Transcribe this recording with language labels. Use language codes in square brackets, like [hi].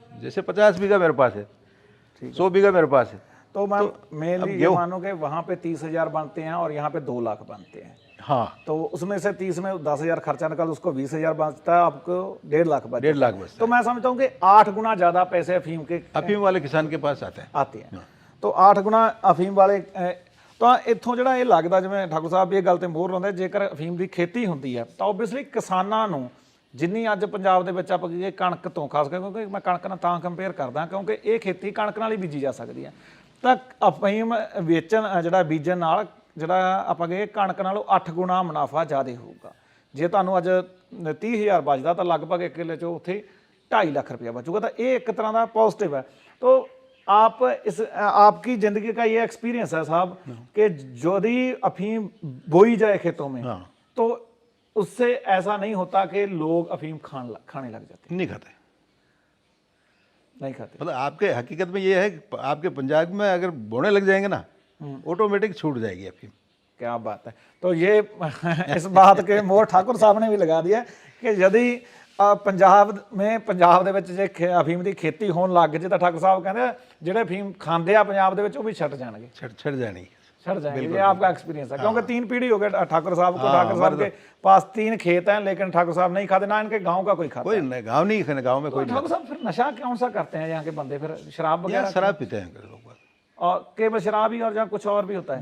[hi] जैसे 50 बीघा मेरे पास है, 100 बीघा मेरे पास है, तो मैं मेनली ये मानो कि वहाँ पे 30,000 बनते हैं और यहाँ पे 2 लाख बनते हैं। हाँ, तो उसमें से 30 में 10,000 खर्चा निकाल, उसको 20,000 बचता है, आपको 1.5 लाख बचता है। 1.5 लाख बचता तो मैं समझता हूँ कि 8 गुना ज्यादा पैसे अफीम वाले किसान के पास आते हैं। तो 8 गुना अफीम वाले [pa] ਤਾਂ ਇੱਥੋਂ ਜਿਹੜਾ ਇਹ ਲੱਗਦਾ, ਜਿਵੇਂ ਠਾਕੁਰ ਸਾਹਿਬ ਇਹ ਗੱਲ ਤੇ ਮੋਹਰ ਲਾਉਂਦੇ, ਜੇਕਰ ਅਫੀਮ ਦੀ ਖੇਤੀ ਹੁੰਦੀ ਹੈ ਤਾਂ ਓਬਵੀਅਸਲੀ ਕਿਸਾਨਾਂ ਨੂੰ ਜਿੰਨੀ ਅੱਜ ਪੰਜਾਬ ਦੇ ਵਿੱਚ ਆਪਾਂ ਕਹੀਏ ਕਣਕ ਤੋਂ, ਖਾਸ ਕਰਕੇ ਕਿਉਂਕਿ ਮੈਂ ਕਣਕ ਨਾਲ ਤਾਂ ਕੰਪੇਅਰ ਕਰਦਾ ਕਿਉਂਕਿ ਇਹ ਖੇਤੀ ਕਣਕ ਨਾਲ ਹੀ ਬੀਜੀ ਜਾ ਸਕਦੀ ਹੈ, ਤਾਂ ਅਫੀਮ ਵੇਚਣ ਜਿਹੜਾ ਬੀਜਣ ਨਾਲ ਜਿਹੜਾ ਆਪਾਂ ਕਹੀਏ ਕਣਕ ਨਾਲੋਂ 8 ਗੁਣਾ ਮੁਨਾਫਾ ਜ਼ਿਆਦਾ ਹੋਊਗਾ। ਜੇ ਤੁਹਾਨੂੰ ਅੱਜ 30,000 ਬਚਦਾ ਤਾਂ ਲਗਭਗ 1 ਕਿੱਲੇ 'ਚੋਂ ਉੱਥੇ 2.5 ਲੱਖ रुपया बचूगा। [hi] तो ये एक तरह का पॉजिटिव है। तो आप आपकी जिंदगी का ये एक्सपीरियंस है साहब कि यदि अफीम बोई जाए खेतों में तो उससे ऐसा नहीं होता कि लोग अफीम खाने लग जाते? नहीं खाते। नहीं खाते। मतलब आपके हकीकत में ये है कि आपके पंजाब में अगर बोने लग जाएंगे ना, ऑटोमेटिक छूट जाएगी अफीम। क्या बात है। तो ये इस बात के मोहर ठाकुर साहब ने भी लगा दिया कि यदि [pa] ਪੰਜਾਬ ਦੇ ਵਿੱਚ ਜੇ ਅਫੀਮ ਦੀ ਖੇਤੀ ਹੋਣ ਲੱਗ ਜੇ ਤਾਂ ਠਾਕੁਰ ਸਾਹਿਬ ਕਹਿੰਦੇ ਜਿਹੜੇ ਅਫੀਮ ਖਾਂਦੇ ਆ ਪੰਜਾਬ ਦੇ ਵਿੱਚ ਉਹ ਵੀ ਛੱਡ ਜਾਣਗੇ। [hi] छट जानी। छट जाएंगे। ये आपका एक्सपीरियंस है क्योंकि 3 पीढ़ी हो गए ठाकुर साहब को। ठाकुर साहब के पास 3 खेत हैं लेकिन ठाकुर साहब नहीं खाते, ना इनके गांव का कोई खाता। कोई नहीं, गाँव नहीं खाने, गाँव में कोई नहीं। ठाकुर साहब फिर नशा कौन सा करते हैं यहाँ के बंदे? फिर शराब वगैरह? शराब पीते हैं लोग, और केवल शराब ही और जहाँ कुछ और भी होता है?